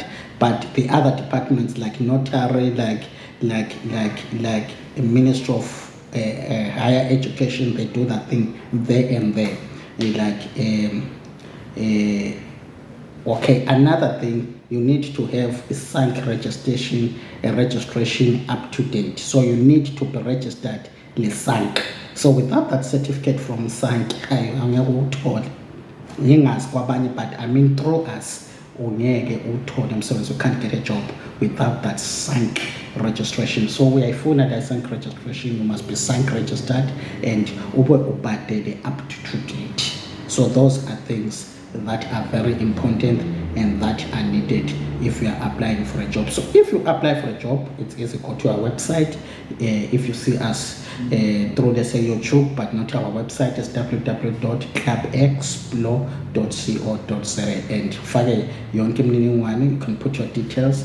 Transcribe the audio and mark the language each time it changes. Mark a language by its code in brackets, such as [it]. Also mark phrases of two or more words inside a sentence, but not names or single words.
[en] But the other departments like notary, like a Ministry of Higher Education, they do that thing there and there. And like Okay, another thing, you need to have a SANC registration up to date. So you need to be registered in SANC. So without that certificate from SANC, [zu] angeke uthole. Yingazi kwabanye, [en] but I mean through us, [zu] ungeke uthole umsebenzi. [en] You can't get a job without that SANC registration. So we are full at SANC registration. You must be SANC registered and [zu] ube ubhadele [en] up to date. So those are things that are very important and that are needed if you are applying for a job. So if you apply for a job, it's easy. Go to our website. If you see us through, let's say, YouTube, but not our website, is www.clubexplore.co.za, and [zu] fake yonke imininingwane, [en] you can put your details.